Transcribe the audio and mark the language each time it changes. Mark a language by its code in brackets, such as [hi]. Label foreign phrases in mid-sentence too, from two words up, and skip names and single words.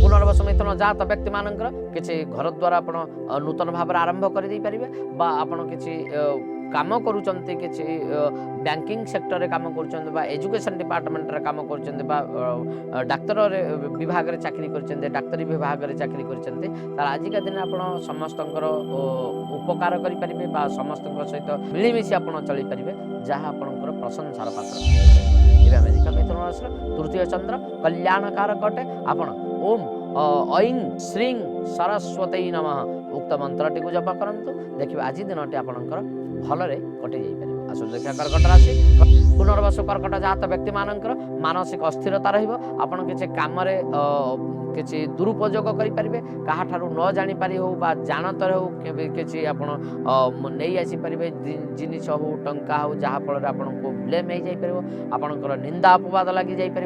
[or] ପୁନର୍ବସୁ ମିଥୁନ ଜାତ ବ୍ୟକ୍ତି ମାନଙ୍କର କିଛି ଘର ଦ୍ୱାରା ଆପଣ ନୂତନ ଭାବ ଆରମ୍ଭ କର ଦେ ପାରିବେ ବା ଆପଣ କିଛି କାମ କରୁଛନ୍ତି, କିଛି [en] banking sector [or] ରେ କାମ କରୁଛନ୍ତି ବା [en] education department [or] ରେ କାମ କରୁଛନ୍ତି ବା ଡାକ୍ତର ବିଭାଗ ରେ ଚାକିରି କରୁଛନ୍ତି, ଡାକ୍ତରୀ ବିଭାଗ ରେ ଚାକିରି କରୁଛନ୍ତି ତା'ର ଆଜିକା ଦିନ ଆପଣ ସମସ୍ତଙ୍କର ଉପକାର କରି ପାରିବେ ବା ସମସ୍ତଙ୍କ ସହିତ ମିଳି ମିଶି ଆପଣ ଚାଲି ପାରିବେ ଯାହା ଆପଣଙ୍କର ପ୍ରଶଂସାର ପାତ୍ର। ଏବେ ଆମେ ଦେଖିବା ମିଥୁନ ରାଶି ତୃତୀୟ ଚନ୍ଦ୍ର କଲ୍ୟାଣକାରକ ଅଟେ। आपण [sa] ओम ऐं श्रीं सरस्वती नमः [or] ଉକ୍ତ ମନ୍ତ୍ରଟି କୁ ଜପ କରନ୍ତୁ ଦେଖିବେ ଆଜି ଦିନଟି ଆପଣଙ୍କର ଭଲରେ କଟି ଯାଇ ପାରିବ। ଆସ ଦେଖିବା କର୍କଟ ରାଶି ପୁନର୍ବସୁ କର୍କଟ ଜାତ ବ୍ୟକ୍ତି ମାନଙ୍କର ମାନସିକ ଅସ୍ଥିରତା ରହିବ। ଆପଣ କିଛି କାମ ରେ କିଛି ଦୁରୁପଯୋଗ କରି ପାରିବେ କାହା ଠାରୁ ନ ଜାଣି ପାରି ହେଉ ବା ଜାଣତରେ ହେଉ କିଛି ଆପଣ ନେଇ ଆସି ପାରିବେ ଜିନିଷ ହେଉ ଟଙ୍କା ହେଉ ଯାହା ଫଳ ରେ ଆପଣ କୁ ବ୍ଲେମ ହୋଇ ଯାଇ ପାରିବ ଆପଣଙ୍କର ନିନ୍ଦା ଅପବାଦ ଲାଗି ଯାଇ ପାରିବ।